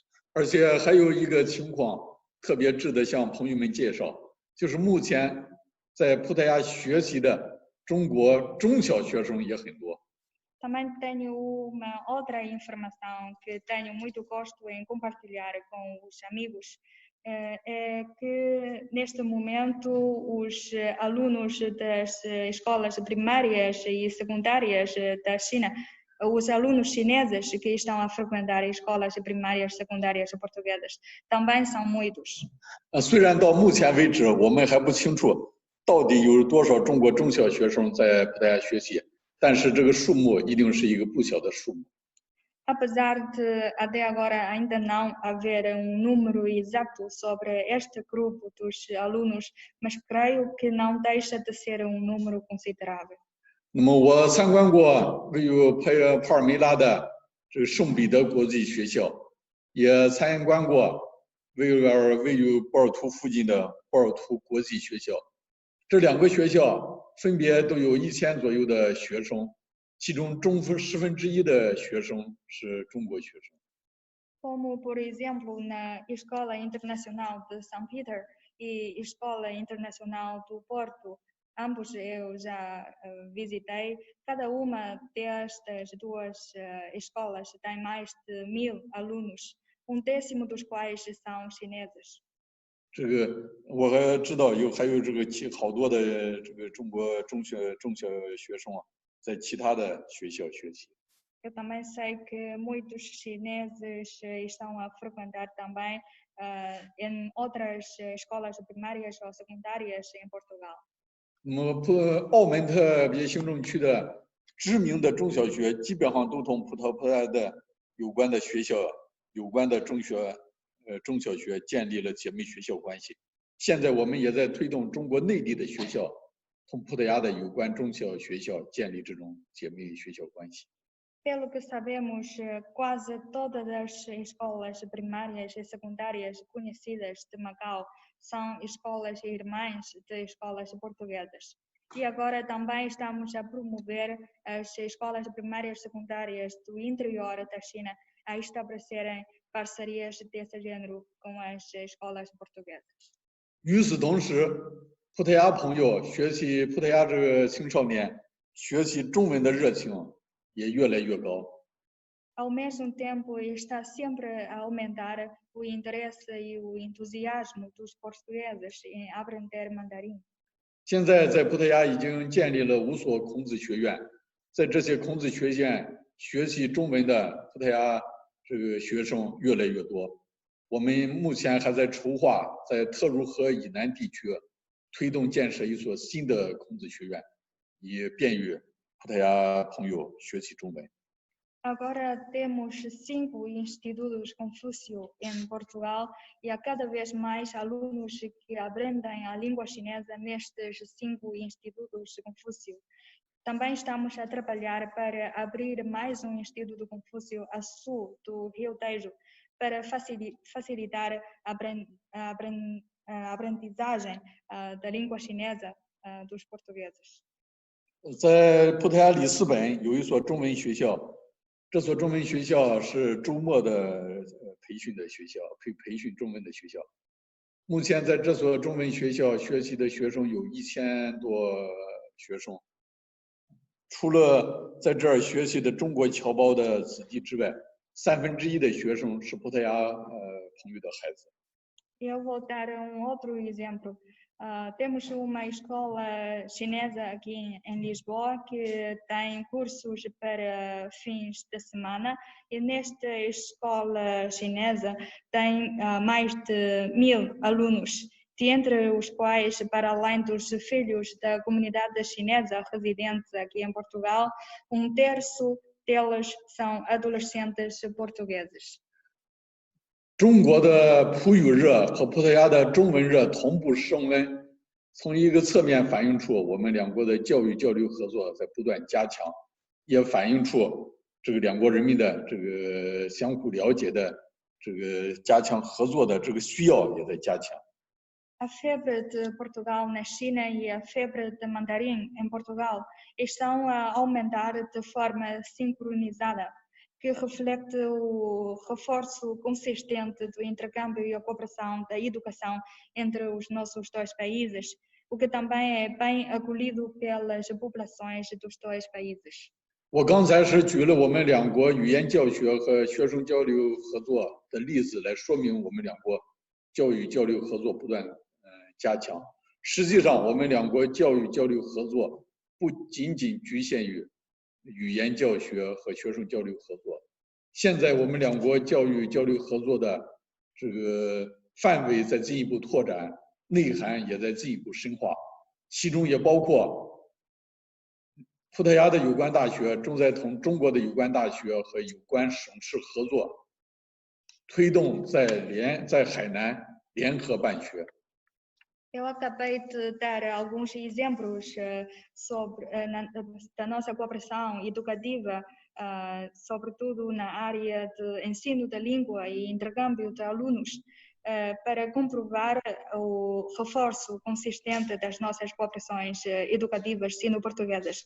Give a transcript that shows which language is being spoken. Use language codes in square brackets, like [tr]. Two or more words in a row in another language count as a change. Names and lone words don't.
[zh] 而且还有一个情况特别值得向朋友们介绍，就是目前在葡萄牙学习的中国中小学生也很多。 [pt] Também tenho uma outra informação que tenho muito gosto em compartilhar com os amigos, é que neste momento os alunos das escolas primárias e secundárias da China, os alunos chineses que estão a frequentar escolas primárias e secundárias portuguesas, também são muitos. [zh] 虽然到目前为止我们还不清楚到底有多少中国中小学生在葡萄牙学习。但是这个数目一定是一个不小的数目。 [pt] Apesar de até agora ainda não haver número exato sobre este grupo dos alunos, mas creio que não deixa de ser número considerável. [zh] 那么我参观过位于帕尔梅拉的这个圣彼得国际学校，也参观过位于波尔图附近的波尔图国际学校。这两个学校 分别都有1000左右的学生，其中1/10的学生是中国学生。 [pt] Como, por exemplo, na Escola Internacional de São Peter e Escola Internacional do Porto, ambos eu já visitei. Cada uma destas duas escolas tem mais de 1000 alunos, 1/10 dos quais são chineses. [zh] 这个我还知道还有这个好多的这个中国中小学生啊，在其他的学校学习。 [pt] Eu também sei que muitos chineses estão a frequentar também em outras escolas primárias ou secundárias em Portugal. [zh] 那么澳门特别行政区的知名的中小学，基本上都同葡萄牙的有关的学校、有关的中小学建立了姐妹学校关系。现在我们也在推动中国内地的学校同葡萄牙的有关中小学校建立这种姐妹学校关系。 [pt] Pelo que sabemos, quase todas as escolas primárias e secundárias conhecidas de Macau são escolas irmãs de escolas portuguesas. E agora também estamos a promover as escolas primárias e secundárias do interior da China a estabelecerem parcerias desse género com as escolas portuguesas. [zh] 与此同时，葡萄牙朋友学习葡萄牙这个青少年学习中文的热情 也越来越高。 [pt] Ao mesmo tempo, está sempre a aumentar o interesse e o entusiasmo dos portugueses em aprender mandarim. [zh] 现在在葡萄牙已经建立了5所孔子学院，在这些孔子学院学习中文的葡萄牙这个学生越来越多。我们目前还在筹划在特茹河以南地区推动建设一所新的孔子学院，以便于 葡萄牙朋友学习中文。 [pt] Agora temos 5 institutos Confúcio em Portugal e há cada vez mais alunos que aprendem a língua chinesa nestes 5 institutos Confúcio. Também estamos a trabalhar para abrir mais instituto Confúcio a sul do Rio Tejo para facilitar a aprendizagem da língua chinesa dos portugueses. [zh] 在葡萄牙里斯本有一所中文学校，这所中文学校是周末的培训的学校，培训中文的学校。目前在这所中文学校学习的学生有1000多学生。除了在这儿学习的中国侨胞的子弟之外，1/3的学生是葡萄牙朋友的孩子。 [pt] Eu vou dar outro exemplo. Temos uma escola chinesa aqui em Lisboa que tem cursos para fins de semana e nesta escola chinesa tem mais de 1000 alunos, entre os quais, para além dos filhos da comunidade chinesa residentes aqui em Portugal, 1/3 deles são adolescentes portugueses. [zh] 中国的葡语热和葡萄牙的中文热同步升温，从一个侧面反映出我们两国的教育交流合作在不断加强，也反映出这个两国人民的这个相互了解的这个加强合作的这个需要也在加强。 [pt] A febre de Portugal na China e a febre de mandarim em Portugal estão a aumentar de forma sincronizada, que reflete o reforço consistente do intercâmbio e a cooperação da educação entre os nossos dois países, o que também é bem acolhido pelas populações dos dois países. [zh] 我刚才是举了我们两国语言教学和学生交流合作的例子来说明我们两国教育交流合作不断加强。实际上，我们两国教育交流合作不仅仅局限于语言教学和学生交流合作，现在我们两国教育交流合作的这个范围在进一步拓展，内涵也在进一步深化，其中也包括葡萄牙的有关大学正在同中国的有关大学和有关省市合作，推动在海南联合办学。 [pt] Eu acabei de dar alguns exemplos sobre da nossa cooperação educativa, sobretudo na área de ensino da língua e intercâmbio de alunos, para comprovar o reforço consistente das nossas cooperações educativas sino-portuguesas.